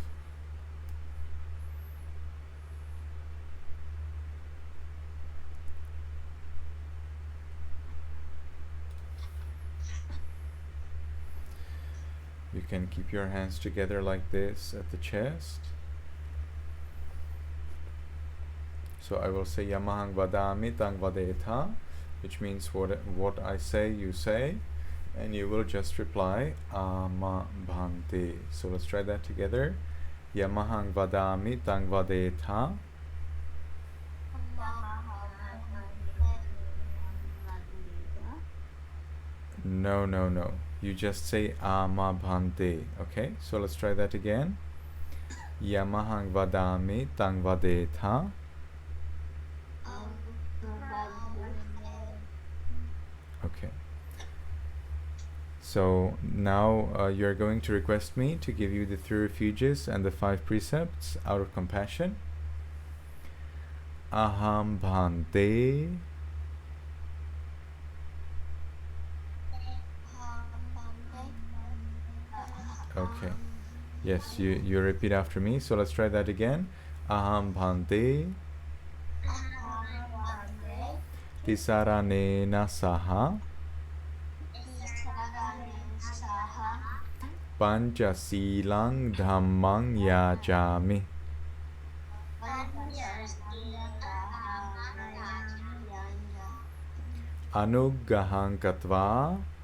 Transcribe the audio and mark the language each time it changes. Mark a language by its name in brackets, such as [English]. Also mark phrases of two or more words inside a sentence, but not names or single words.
[English] You can keep your hands together like this at the chest. So I will say [Pali] Yamahang vadami tang vadetha, [English] which means what I say you say, and you will just reply [Pali] ama bhante. [English] So let's try that together. [Pali] Yamahang vadami tang vadetha. [English] No. You just say [Pali] ama bhante. [English] Okay, so let's try that again. [Pali] Yamahang vadami tang vadetha. [English] Okay. So now you're going to request me to give you the 3 refuges and the 5 precepts out of compassion. [Pali] Aham bhante. [English] Okay. Yes, you repeat after me. So let's try that again. [Pali] Aham bhante. Tisaranena saha. Pañcasīlaṃ dhammaṃ yājāmi. Anuggaham katvā.